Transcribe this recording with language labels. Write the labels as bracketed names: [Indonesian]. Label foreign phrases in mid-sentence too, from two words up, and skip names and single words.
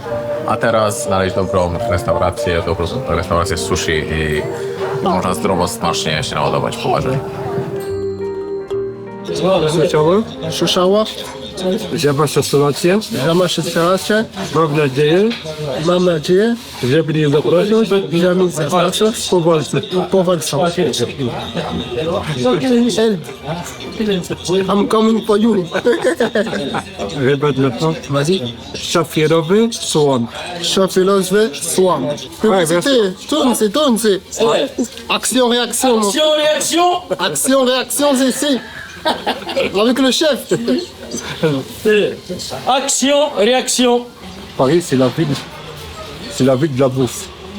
[Polish] A teraz znaleźć dobrą restaurację z sushi i można zdrowo, smacznie się naładować po ważeniu. Słyszała? Że masz restaurację? Że masz restaurację? Mam nadzieję, że mnie zaprosić, że mnie zaprosisz po walce. [English] I'm coming for you. [Polish] Rybę dla to. Szafirowy słon. Szafirowy słon. [French] Tourne. Action, réaction. Action, réaction, c'est ici. Avec le chef. Action, réaction. Paris, c'est la ville de la bouffe.